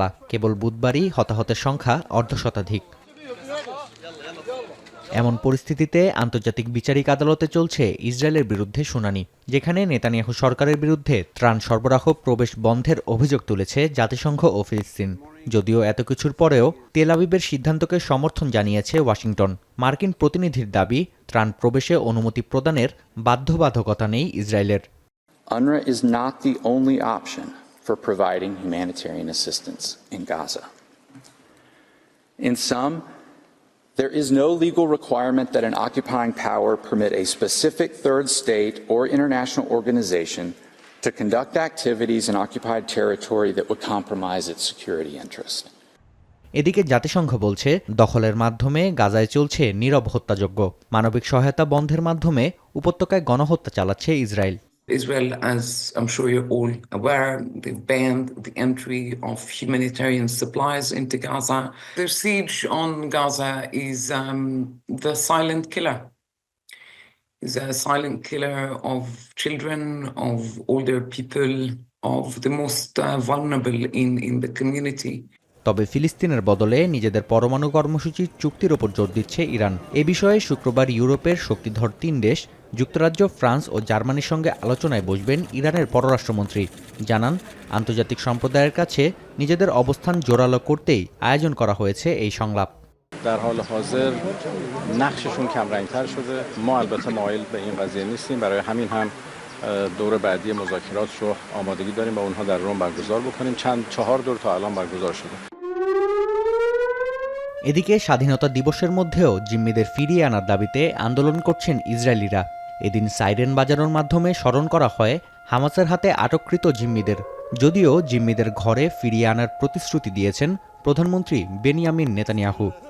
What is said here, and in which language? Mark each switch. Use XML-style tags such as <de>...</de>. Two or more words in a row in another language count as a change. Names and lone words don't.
<bn>কেবল বুধবারই হতাহতের সংখ্যা অর্ধশতাধিক। এমন পরিস্থিতিতে আন্তর্জাতিক বিচারিক আদালতে চলছে ইসরায়েলের বিরুদ্ধে শুনানি, যেখানে নেতানিয়াহু সরকারের বিরুদ্ধে ত্রাণ সরবরাহ প্রবেশ বন্ধের অভিযোগ তুলেছে জাতিসংঘ ও ফিলিস্তিন। যদিও এত কিছুর পরেও তেল আবিবের সিদ্ধান্তকে সমর্থন জানিয়েছে ওয়াশিংটন। মার্কিন প্রতিনিধির দাবি, ত্রাণ প্রবেশে অনুমতি প্রদানের বাধ্যবাধকতা নেই ইসরায়েলের।</bn> <en>UNRWA is not the only option for providing humanitarian assistance in Gaza. In sum, there is no legal requirement that an occupying power permit a specific third state or international organization to conduct activities in occupied territory that would compromise its security interest.</en> <bn>এদিকে জাতিসংঘ বলছে, দখলের মাধ্যমে গাজায় চলছে নীরব হত্যাযজ্ঞ। মানবিক সহায়তা বন্ধের মাধ্যমে উপত্যকায় গণহত্যা চালাচ্ছে ইসরায়েল।</bn> <en>Israel, as I'm sure you're all aware, they've banned the entry of humanitarian supplies into Gaza. Their siege on Gaza is the silent killer. It's a silent killer of children, of older people, of the most vulnerable in the community.</en> <bn>তবে ফিলিস্তিনের বদলে নিজেদের পরমাণু কর্মসূচির চুক্তির ওপর জোর দিচ্ছে ইরান। এ বিষয়ে শুক্রবার ইউরোপের শক্তিধর ৩ দেশ যুক্তরাজ্য, ফ্রান্স ও জার্মানির সঙ্গে আলোচনায় বসবেন ইরানের পররাষ্ট্রমন্ত্রী। জানান, আন্তর্জাতিক সম্প্রদায়ের কাছে নিজেদের অবস্থান জোরালো করতেই আয়োজন করা হয়েছে এই সংলাপ।</bn> <fa>در حال حاضر نقششون کمرنگ‌تر شده. ما البته مایل به این قضیه نیستیم. برای همین هم دور بعدی مذاکرات رو آمادگی داریم و اونها در روم برگزار بکنیم. 4 دور تا الان برگزار شده.</fa> <bn>এদিকে স্বাধীনতা দিবসের মধ্যেও জিম্মিদের ফিরিয়ে আনার দাবিতে আন্দোলন করছেন ইসরায়েলিরা। এদিন সাইরেন বাজানোর মাধ্যমে স্মরণ করা হয় হামাসের হাতে আটককৃত জিম্মিদের। যদিও জিম্মিদের ঘরে ফিরিয়ে আনার প্রতিশ্রুতি দিয়েছেন প্রধানমন্ত্রী বেনিয়ামিন নেতানিয়াহু।</bn>